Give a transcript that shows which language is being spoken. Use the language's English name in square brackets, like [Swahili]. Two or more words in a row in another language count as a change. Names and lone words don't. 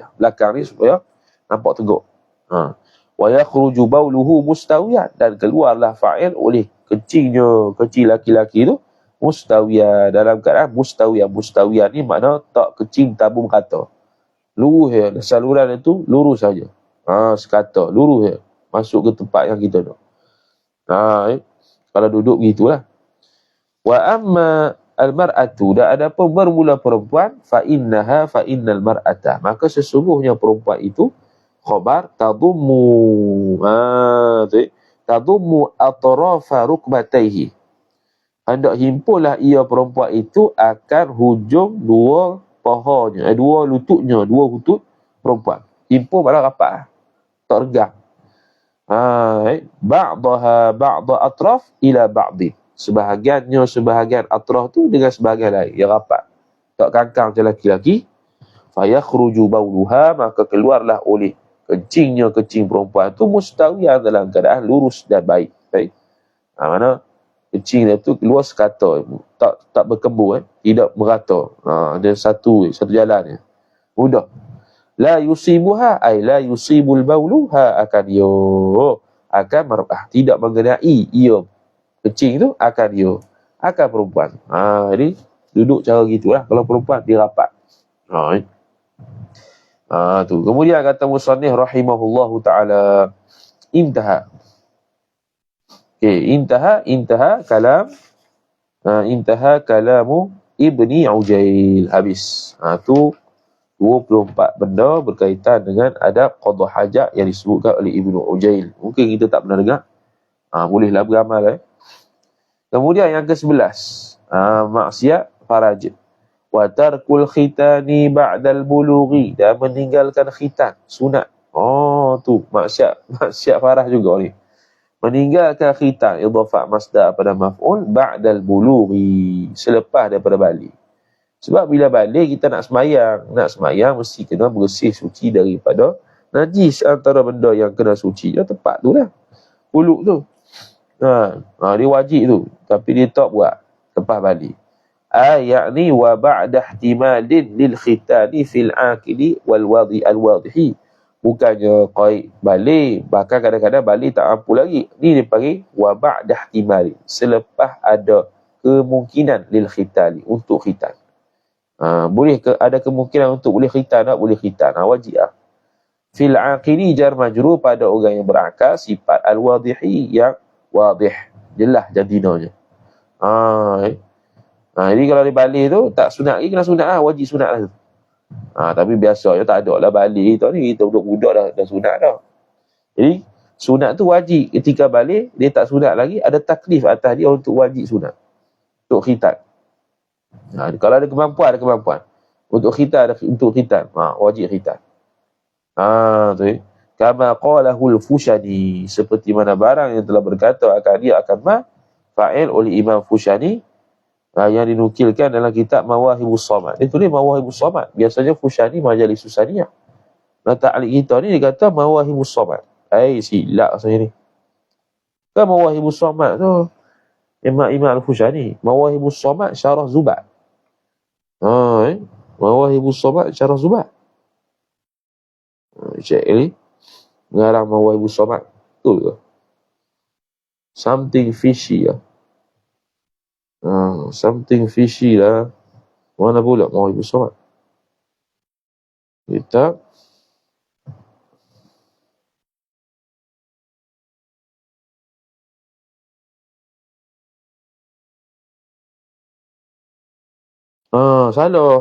[Malay] Belakang ni supaya nampak tegak. [Arabic] ويخرج بوله مستويا, [Malay] dan keluarlah fa'il oleh kecil laki-laki tu mustawiyan, dalam keadaan mustawiyan ni makna tak kecil tabung kata, lurus ya, saluran itu lurus saja, sekata lurus ya, masuk ke tempat yang kita nak. Kalau duduk begitulah. [Arabic] وأما المرأة, [Malay] dan ada pun bermula perempuan, [Arabic] فإن المرأة, [Malay] maka sesungguhnya perempuan itu khabar [Arabic] تضم أطراف ركبتيه, [Malay] hendak himpunlah ia perempuan itu akan hujung dua pahanya, dua lutut perempuan. Himpun malah rapat, tak regang. [Arabic] بعضها بعض أطراف إلى بعض, [Malay] sebahagian atraf tu dengan sebahagian lain, yang rapat, tak kangkang macam laki-laki. [Arabic] فيخرج بولها, [Malay] maka keluarlah oleh kecing perempuan tu mustawiyan, dalam keadaan lurus dan baik. Mana kecing dia tu keluar sekata, tak berkembur, tidak merata. Ada satu jalan dia. Mudah. [Arabic] لا يصيبها، أي لا يصيب بولها, [Malay] akan mar'ah, tidak mengenai ia kecing tu, akan perempuan. Jadi duduk cara gitulah kalau perempuan dia rapat. Tu. Kemudian kata musannif [Arabic] رحمه الله تعالى, [Malay] intaha. [Arabic] انتهى كلام ابن عجيل, [Malay] habis. Tu 24 benda berkaitan dengan adab qada hajat yang disebutkan oleh Ibnu Ujail. Mungkin kita tak pernah dengar. Bolehlah beramal. Kemudian yang ke-11, maksiat faraj. [Arabic] وترك الختان بعد البلوغ, [Malay] dan meninggalkan khitan, sunat. Tu maksiat faraj juga ni. Meninggalkan khitan, [Arabic] إضافة مصدر [Malay] pada maf'ul, [Arabic] بعد البلوغ, [Malay] selepas daripada balik. Sebab bila balik kita nak semayang mesti kena bersih suci daripada najis. Antara benda yang kena suci dia tempat tu lah, kuluk tu. Dia wajib tu, tapi dia tak buat lepas balik. [Arabic] يعني وبعد احتمال للختان في العاقل والواضح. [Malay] Bukannya qaid balik, bahkan kadang-kadang balik tak mampu lagi. Ni dipanggil [Arabic] وبعد احتمال, [Malay] selepas ada kemungkinan [Arabic] للختان, [Malay] untuk khitan. Boleh ada kemungkinan untuk boleh khitan, tak boleh khitan, wajib lah. [Arabic] في العاقل جار مجرور [Malay] pada orang yang berakal, sifat al-wadihi yang wadih, jelas jantinanya. Jadi kalau dia balik tu tak sunat lagi, kena sunat lah, wajib sunat lah tu. Tapi biasanya tak ada lah balik tu ni, kita budak-budak dah sunat dah. Jadi sunat tu wajib, ketika balik dia tak sunat lagi, ada taklif atas dia untuk wajib sunat, untuk khitan. Kalau ada kemampuan, ada kemampuan. Untuk khitan, untuk khitan, wajib khitan. Tu [Arabic] كما قاله الفوشاني, [Malay] seperti mana barang yang telah berkata akan dia akan fa'il oleh Imam Fushani, yang dinukilkan dalam kitab Mawahibus Samad. Dia tulis Mawahibus Samad. Biasanya Fushani Majalis Susaniyah. Ta'liq kita ni dia kata Mawahibus Samad. Silap saya ni. Kan Mawahibus Samad tu Imam Al-Fushani. Mawahibus Samad Syarah Zubat. Mawahibus Samad Syarah Zubat. Cek ni mengarang Mawahibus Samad. Betul ke? [English] Something fishy [Malay] lah. [English] Something fishy lah. [Malay] Mana pula Mawahibus Samad? Kita salah.